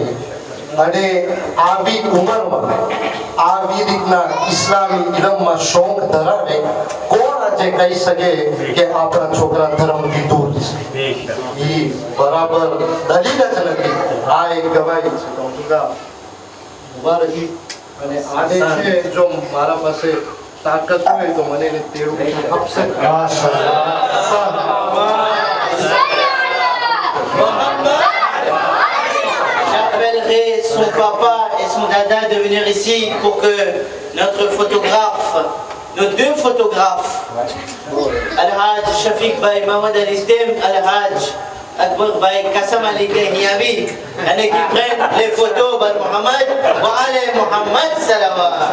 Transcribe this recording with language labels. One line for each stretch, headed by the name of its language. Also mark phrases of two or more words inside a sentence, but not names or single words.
Gujarati: અને આવી ઉંમરમાં આવી રીતના ઇસ્લામી ઇલમમાં શોખ ધરાવે કોણ આજે કહી શકે કે આપણા છોકરા ધર્મથી દૂર છે? એ બરાબર દલીલ જ નથી. આ એક ગવાહી છે. તો ઉભા રહી અને આજે છે જો મારા પાસે તાકાત હોય તો મને એને તેડું આપશે.
French: J'appellerai son papa et son dada de venir ici pour que notre photographe, nos deux photographes, Al-Hajj Shafiq Bay Mahmoud Al-Istem, Al-Hajj Akbar Bay Kassam Ali-Niami, qui prennent les photos de Mohamed wa Ali Mohamed Salawat.